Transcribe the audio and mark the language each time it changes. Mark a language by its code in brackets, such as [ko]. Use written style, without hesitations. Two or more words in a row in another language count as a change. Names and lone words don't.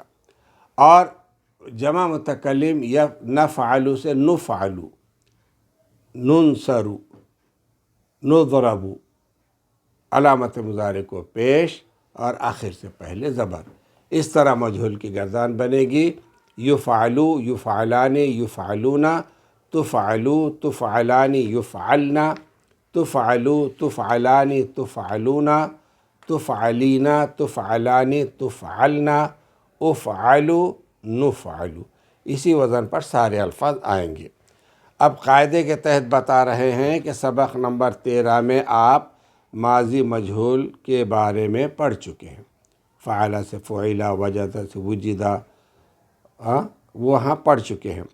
[ur] اور جمع متکلم [ar] نفعلو [ur] سے [ar] نفعلو، ننصرو، نضربو، [ur] علامت مضارع کو پیش اور آخر سے پہلے زبر۔ اس طرح مجہول کی گردان بنے گی، یفعلو، [ar] یفعلانی، یفعلون، تفعلو، تفعلانی، یفعلن، تفعلو، تفعلانی، تفعلون، تفعلین، تفعلانی، تفعلن، افعلو، نفعلو۔ [ur] اسی وزن پر سارے الفاظ آئیں گے۔ اب قاعدے کے تحت بتا رہے ہیں کہ سبق نمبر 13 میں آپ ماضی مجہول کے بارے میں پڑھ چکے ہیں، فعل سے فعلا، وجد سے وجدہ، وہاں پڑھ چکے ہیں۔